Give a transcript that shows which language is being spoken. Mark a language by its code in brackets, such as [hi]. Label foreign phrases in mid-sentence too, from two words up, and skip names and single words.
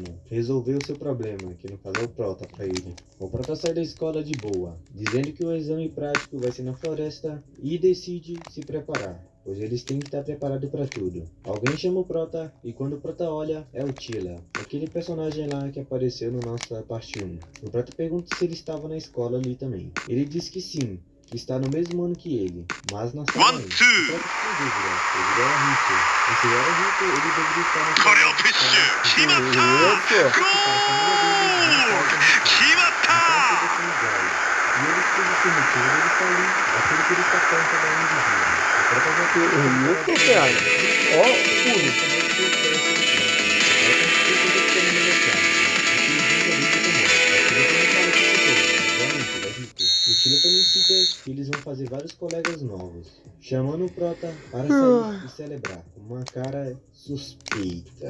[pt] Resolver o seu problema, que no caso é o prota para ele. O prota sai da escola de boa, dizendo que o exame prático vai ser na floresta e decide se preparar, pois eles têm que estar preparados para tudo. Alguém chama o prota e quando o prota olha, é o Tila, aquele personagem lá que apareceu no nossa parte 1. O prota pergunta se ele estava na escola ali também. Ele diz que sim, que está no mesmo ano que ele, mas na sala [en] One, two. [pt] o prota tem dúvida, pois ele era rico. E se ele era rico, ele deveria estar na [ja] これをプッシュ。決まった。ゴール。決まった。 [pt] E eles tudo se motivam, ele está ali, aquele que ele está perto da onde vive. O prota já tem Isso, cara. Ó, pulo. O Tila também cita que eles vão fazer vários colegas novos, chamando o prota para sair e celebrar, com uma cara suspeita.